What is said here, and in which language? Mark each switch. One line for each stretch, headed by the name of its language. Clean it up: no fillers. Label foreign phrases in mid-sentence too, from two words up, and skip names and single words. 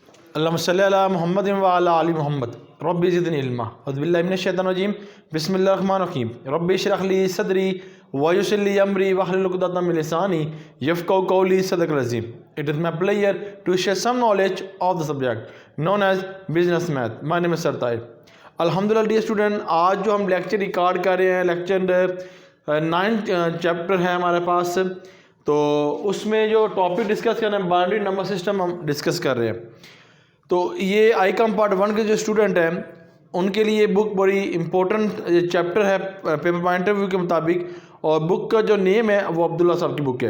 Arabic: اللهم صل على محمد وعلى آل محمد رب زدني علما أعوذ بالله من الشيطان الرجيم بسم الله الرحمن الرحيم رب اشرح لي صدري ويسر لي أمري واحلل عقدة من لساني يفقهوا قولي صدق العظيم.
English: It is my pleasure to share some knowledge of the subject known as business math. My name is Sir Tahir.
Hindi: अल्हम्दुलिल्लाह
English: dear student,
Hindi: आज जो हम
English: lecture record
Hindi: कर रहे हैं,
English: lecture 9 chapter
Hindi: है हमारे पास, तो उसमें जो
English: topic discuss
Hindi: कर रहे हैं
English: binary number system
Hindi: हम डिस्कस कर रहे हैं। तो ये
English: I.Com part 1
Hindi: के जो स्टूडेंट हैं उनके लिए बुक बड़ी
English: important chapter
Hindi: है
English: paper point of view
Hindi: के मुताबिक, और बुक का जो नेम है वो अब्दुल्ला साहब की बुक है।